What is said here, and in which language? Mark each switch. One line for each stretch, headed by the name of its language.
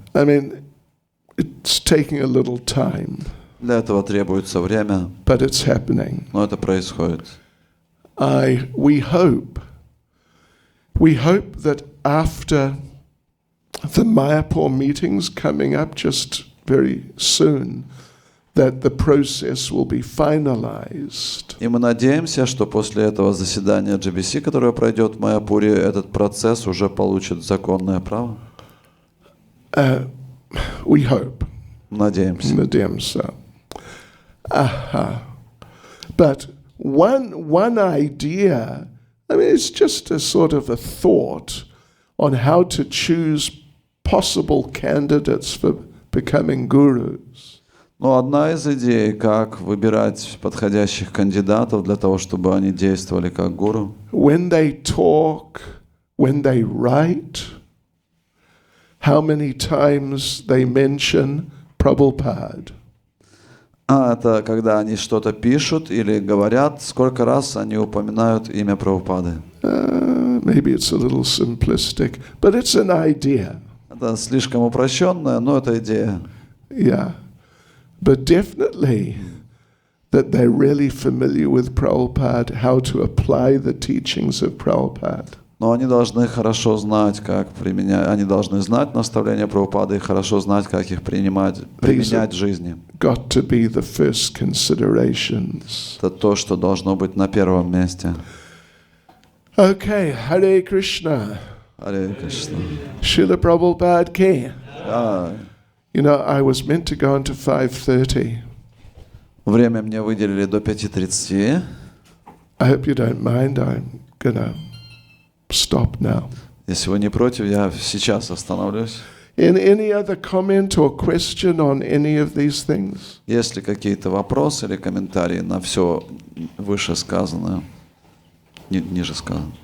English: I mean, it's taking a little time,
Russian: Для этого требуется время,
English: but it's happening.
Russian: но это происходит.
English: We hope that after the Mayapur meetings coming up just very soon, that the process will be finalized.
Russian: И мы надеемся, что после этого заседания GBC, которое пройдет в Майяпуре, этот процесс уже получит законное право.
English: We hope.
Russian: Надеемся.
English: But one idea, I mean, it's just a sort of a thought on how to choose possible candidates for becoming gurus.
Russian: Но одна из идей, как выбирать подходящих кандидатов для того, чтобы они действовали как гуру.
English: When they talk, when they write, how many times they mention Prabhupada.
Russian: Это когда они что-то пишут или говорят, сколько раз они упоминают имя Прабхупады.
English: Maybe it's a little simplistic, but it's an idea.
Russian: Это слишком упрощенное, но это идея.
English: Yeah. But definitely that they're really familiar with Prabhupada, how to apply the teachings of Prabhupada.
Russian: Но они должны хорошо знать, как применять, они должны знать наставления Прабхупады и хорошо знать, как их применять в жизни.
English: Got to be the first considerations.
Russian: Это то, что должно быть на первом месте.
English: Okay, Hare Krishna. Hare Krishna. Srila Prabhupada ki. I was meant to go into 5:30.
Russian: Время мне выделили до 5:30.
English: I hope you don't mind. I'm gonna stop now.
Russian: Если вы не против, я сейчас остановлюсь.
English: Any other comment or question on any of these things?
Russian: Есть ли какие-то вопросы или комментарии на все вышесказанное, ниже сказанное?